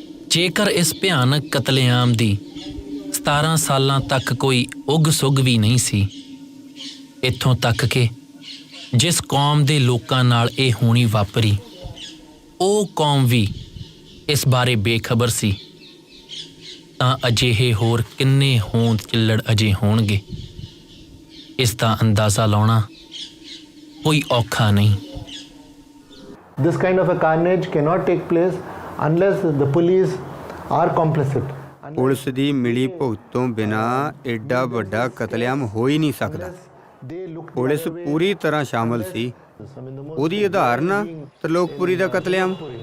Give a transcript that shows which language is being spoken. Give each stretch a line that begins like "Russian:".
Punjabi: ਜੇਕਰ ਇਸ ਭਿਆਨਕ ਕਤਲੇਆਮ ਦੀ 17 ਸਾਲਾਂ ਤੱਕ ਕੋਈ ਉੱਗ-ਸੁੱਗ ਵੀ ਨਹੀਂ ਸੀ, ਇੱਥੋਂ ਤੱਕ ਕਿ ਜਿਸ ਕੌਮ ਦੇ ਲੋਕਾਂ ਨਾਲ ਇਹ ਹੋਣੀ ਵਾਪਰੀ, ਉਹ ਕੌਮ ਵੀ ਇਸ ਬਾਰੇ ਬੇਖਬਰ ਸੀ, ਤਾਂ ਅਜਿਹੇ ਹੋਰ ਕਿੰਨੇ ਹੋਂਦ ਚਿੱਲੜ ਅਜੇ ਹੋਣਗੇ, ਇਸ ਦਾ ਅੰਦਾਜ਼ਾ ਲਾਉਣਾ ਕੋਈ ਔਖਾ ਨਹੀਂ।
English: This kind of a carnage cannot take place unless the police are complicit.
Punjabi: Police ਦੀ ਮਿਲੀ ਭੁਗਤ ਤੋਂ ਬਿਨਾਂ ਐਡਾ ਵੱਡਾ ਕਤਲੇਆਮ ਹੋ ਹੀ ਨਹੀਂ ਸਕਦਾ। ਪੁਲਿਸ ਪੂਰੀ ਤਰ੍ਹਾਂ ਸ਼ਾਮਲ ਸੀ। ਉਹਦੀ ਉਦਾਹਰਨ ਆ ਤਰਲੋਕਪੁਰੀ ਦਾ ਕਤਲੇਆਮ।